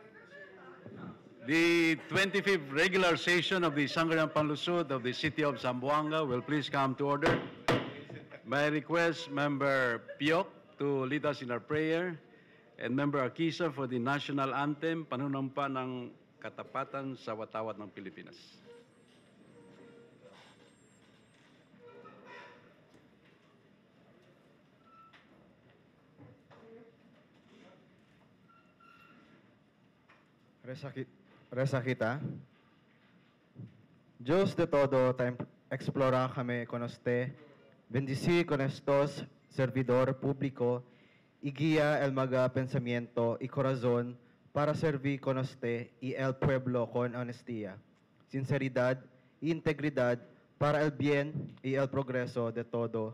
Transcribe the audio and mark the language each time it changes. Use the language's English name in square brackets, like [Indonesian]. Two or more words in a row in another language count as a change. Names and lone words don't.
[English] The 25th regular session of the Sangguniang Panlusod of the City of Zamboanga will please come to order. May I request Member Piok to lead us in our prayer and Member Akisa for the national anthem, [Filipino] Panunumpa ng Katapatan sa Watawat ng Pilipinas. [Chavacano] Reza kita. Diyos de todo, explora kami con usted, bendici con estos servidor público, y guía el maga pensamiento y corazón para servir con usted y el pueblo con honestía, sinceridad y integridad para el bien y el progreso de todo.